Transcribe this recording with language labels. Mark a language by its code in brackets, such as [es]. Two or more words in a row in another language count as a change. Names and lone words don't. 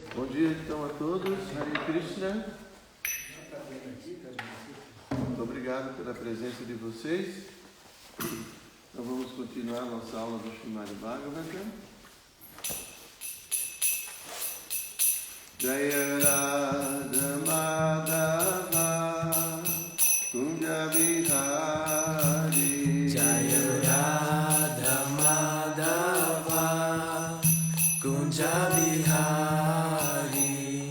[pt] dia então a todos, Hare Krishna. Muito obrigado pela presença de vocês. Então vamos continuar nossa aula do Srimad Bhagavatam. Jaya Radha Madhava Kunja Vihari. Jaya Radha Madhava Kunja Vihari.